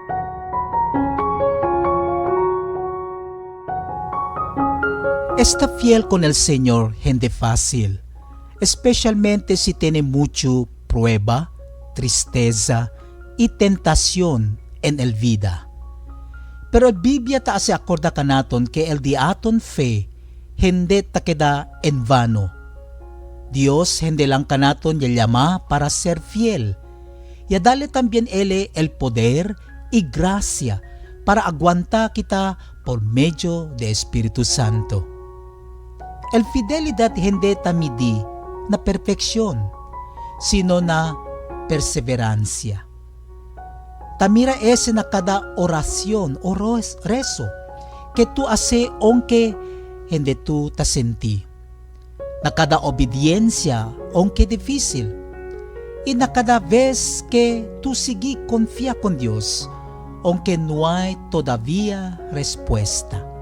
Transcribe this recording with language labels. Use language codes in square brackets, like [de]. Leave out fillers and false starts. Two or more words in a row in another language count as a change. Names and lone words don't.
[cbk] Está fiel con el Señor, gente fácil, especialmente si tiene mucho prueba, tristeza y tentación en el vida. Pero el Biblia ta se acorda kanaton que el diaton fe hindi ta queda en vano. Dios hindi lang kanaton llama para ser fiel, y dale también ele el poder y gracia para aguantar kita por medio de Espíritu Santo. El fidelidad hindi tamidi na perfeksyon, sino na perseverancia. Tamira ese na kada oración o rezo que tu hace aunque hindi tu ta senti. Na kada obediencia aunque difícil. Y na cada vez que tu sigue confía con Dios aunque no hay todavía respuesta.